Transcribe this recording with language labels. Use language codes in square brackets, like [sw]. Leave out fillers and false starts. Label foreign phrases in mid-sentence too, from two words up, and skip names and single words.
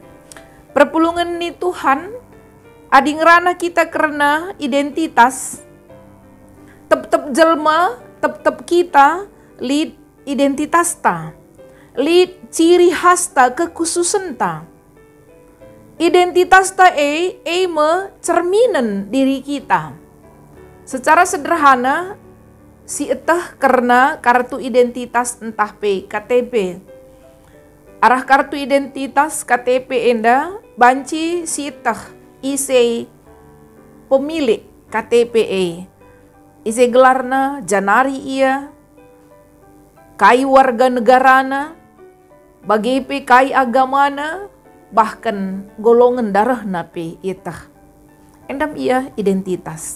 [btx] Perpulungan ni Tuhan, adi ngerana kita karena identitas, tep-tep jelma, tep-tep kita, lid identitas ta, lid ciri khas ta, kekhususan ta. Identitas ta me cerminan diri kita. [id] Secara sederhana, [btx] si etah [id] karena kartu identitas entah KTP. [btx] Arah kartu identitas KTP enda banci sitah isi pemilik KTP isi gelarna janari ia kai warga negarana bagipe kai agamana [id] bahkan golongan darah [btx] nape itah endam ia identitas.